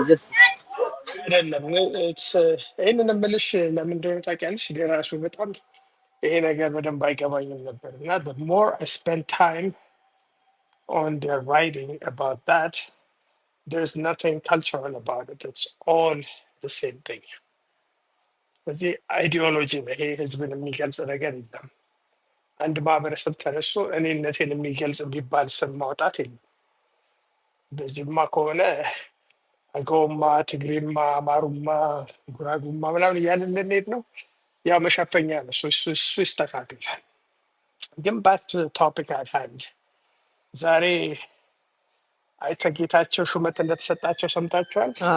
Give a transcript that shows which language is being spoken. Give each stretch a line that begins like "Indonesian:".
Amharic: አይደለም። ይህንን የምልሽ ለምን እንደሆነ ታውቂያለሽ? ራሱ በጣም ይሄ ነገር በደንብ አይገባኝም ነበር እና
English: the more I spend time on their writing about that, there's nothing cultural about it. It's all the same thing.
Amharic: በዚህ አይዲዮሎጂ ነው። ይሄ ህዝብን የሚገልጽ ነገር የለም። አንድ ማህበረሰብ ተነሱ እኔነቴን የሚገልጽ የሚባል ስም ማውጣት የለም። በዚህማ ከሆነ አገውማ፣ ትግሬማ፣ አማሩማ፣ ጉራጉማ ምናምን እያልን ልንሄድ ነው። ያው መሸፈኛ ነው። እሱ ይስተካከላል። ግን
English: ባት ቶፒክ አት ሃንድ
Amharic: ዛሬ አይተ ጌታቸው ሹመት እንደተሰጣቸው ሰምታችኋል?